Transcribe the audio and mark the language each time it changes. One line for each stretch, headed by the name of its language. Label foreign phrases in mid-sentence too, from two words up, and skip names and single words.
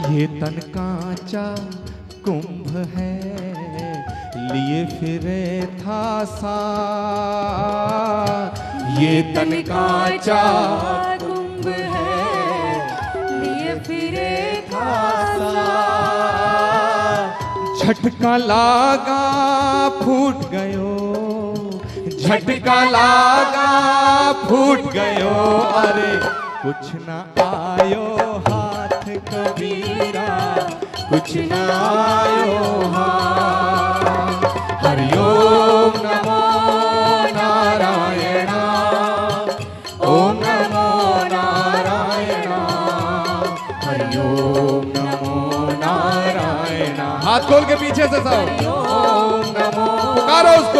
Hindi: ये तन कांचा कुंभ है, लिए फिरे था साथ। ये तन कांचा कुंभ है, लिए फिरे था झटका लागा फूट गयो, झटका लागा फूट गयो, अरे कुछ न आयो हाथ कबीरा, कुछ न आयो हाथ।
Sanskrit: हरि ओम नमो नारायण, ओम नमो नारायण, हरि ओम नमो नारायण।
Hindi: हाथ खोल के पीछे से सब
Sanskrit: ओम नमो,
Hindi: पुकारो उसको।